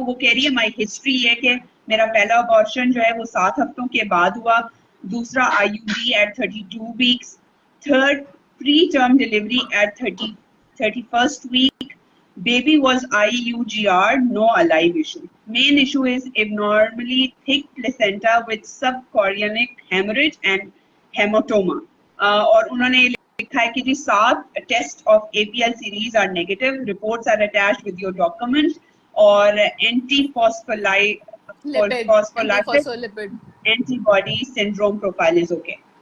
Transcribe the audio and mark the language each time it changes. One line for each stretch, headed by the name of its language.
Hindi: वो कह रही है
English: my history
Hindi: है कि मेरा पहला अबॉर्शन जो है वो 7 हफ्तों के बाद हुआ, दूसरा
English: IUD at 32 weeks, third preterm delivery at 31st week, baby was IUGR, no alive issue. Main issue is abnormally thick placenta with subchorionic hemorrhage and hematoma.
Hindi: और उन्होंने लिखा है कि जी
English: 7 test of APL series are negative, reports are attached with your document, और antiphospholipid antibody syndrome profile is okay.